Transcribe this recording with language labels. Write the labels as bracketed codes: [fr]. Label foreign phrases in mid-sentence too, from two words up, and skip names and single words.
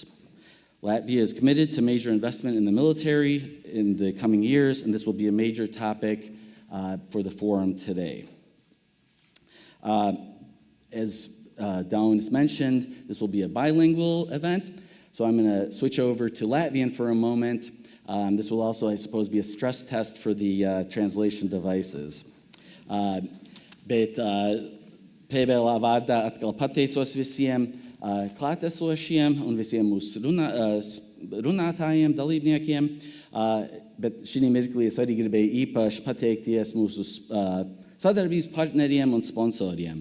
[en] Latvia is committed to major investment in the military in the coming years, and this will be a major topic for the forum today. As Daunis mentioned, this will be a bilingual event, so I'm going to switch over to Latvian for a moment. This will also, I suppose, be a stress test for the translation devices. [lv] Bet PBLA vārdā atkal pateicos visiem klātesošiem un visiem mūsu runātājiem, dalībniekiem, bet šī mirklī es arī gribēju īpaši pateikties mūsu sadarbības partneriem un sponsoriem.